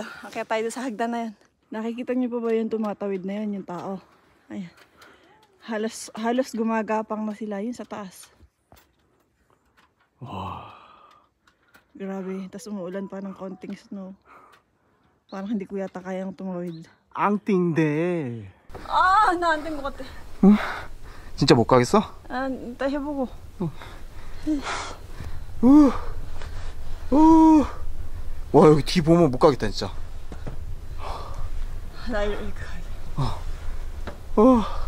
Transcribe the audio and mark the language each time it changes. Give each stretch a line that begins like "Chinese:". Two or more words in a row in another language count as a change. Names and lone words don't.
Filipino: Akyat tayo sa hagdan na yan. Nakikita niyo pa ba yung tumatawid na yan, yung tao? Ayan. Halos gumagapang na sila yun sa taas. Wow. Grabe. Tapos umuulan pa ng konting snow. Parang hindi ko yata kayang tumawid. ang tindi.
Korean: 아, 나 안 된 것 같아. 진짜 못 가겠어? 아, 일단 해보고. 와, 여기 뒤 보면 못 가겠다 진짜. 나 이렇게 가야 돼.